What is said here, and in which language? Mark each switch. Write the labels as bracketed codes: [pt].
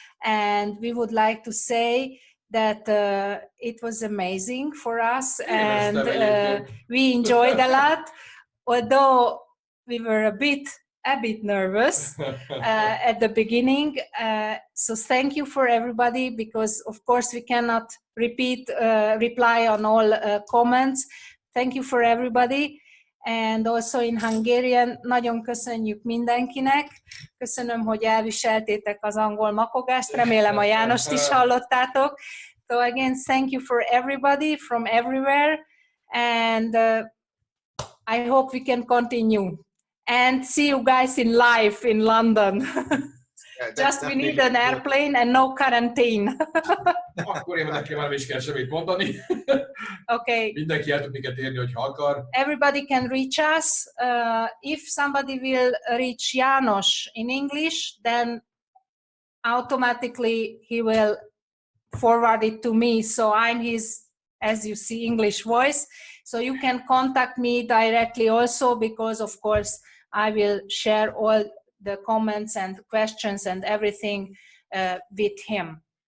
[en] And we would like to say that it was amazing for us, and we enjoyed a lot, although we were a bit nervous at the beginning. So thank you for everybody, because of course we cannot reply on all comments. Thank you for everybody. And also in Hungarian, [hu] nagyon köszönjük mindenkinek. Köszönöm, hogy elviseltétek az angol makogást. Remélem a Jánost is hallottátok. [en] So again, thank you for everybody from everywhere. And I hope we can continue. And see you guys in live in London. Yeah, just we need an airplane and no quarantine. [hu] Akkor én nekem már is kell semmit mondani. [en] Okay. [hu] Mindenki el tud minket érni, hogyha akar. [en] Everybody can reach us. If somebody will reach Janos in English, then automatically he will forward it to me. So I'm his, as you see, English voice. So you can contact me directly also, because of course I will share all the comments and questions and everything with him.